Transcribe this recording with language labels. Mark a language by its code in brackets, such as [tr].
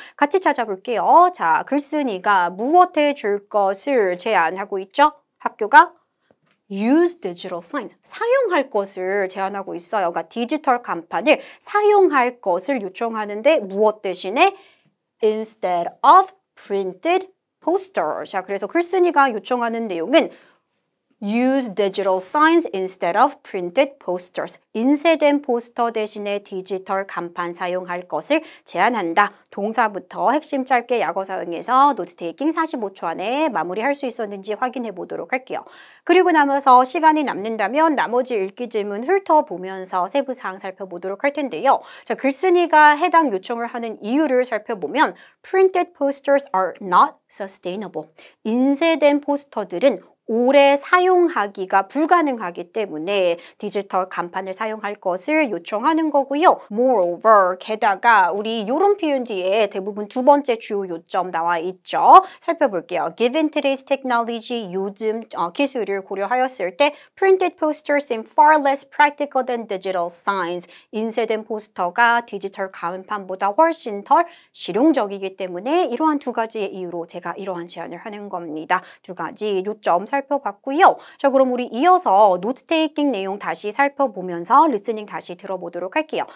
[ko] 같이 찾아볼게요. 자, 글쓴이가 무엇에 줄 것을 제안하고 있죠? 학교가 [en] use digital signs, [ko] 사용할 것을 제안하고 있어요. 그러니까 디지털 간판을 사용할 것을 요청하는데 무엇 대신에 [en] instead of printed posters. [ko] 자, 그래서 글쓴이가 요청하는 내용은 [en] use digital signs instead of printed posters. [ko] 인쇄된 포스터 대신에 디지털 간판 사용할 것을 제안한다. 동사부터 핵심 짧게 약어 사용해서 노트 테이킹 45초 안에 마무리할 수 있었는지 확인해 보도록 할게요. 그리고 남아서 시간이 남는다면 나머지 읽기 질문 훑어보면서 세부 사항 살펴보도록 할 텐데요. 자, 글쓴이가 해당 요청을 하는 이유를 살펴보면 [en] printed posters are not sustainable. [ko] 인쇄된 포스터들은 오래 사용하기가 불가능하기 때문에 디지털 간판을 사용할 것을 요청하는 거고요. [en] Moreover, [ko] 게다가 우리 이런 표현 뒤에 대부분 두 번째 주요 요점 나와 있죠. 살펴볼게요. [en] Given today's technology, [ko] 요즘 기술을 고려하였을 때 [en] printed posters seem far less practical than digital signs. [ko] 인쇄된 포스터가 디지털 간판보다 훨씬 덜 실용적이기 때문에 이러한 두 가지의 이유로 제가 이러한 제안을 하는 겁니다. 두 가지 요점 살펴봤고요. 자, 그럼 우리 이어서 노트 테이킹 내용 다시 살펴보면서 리스닝 다시 들어보도록 할게요.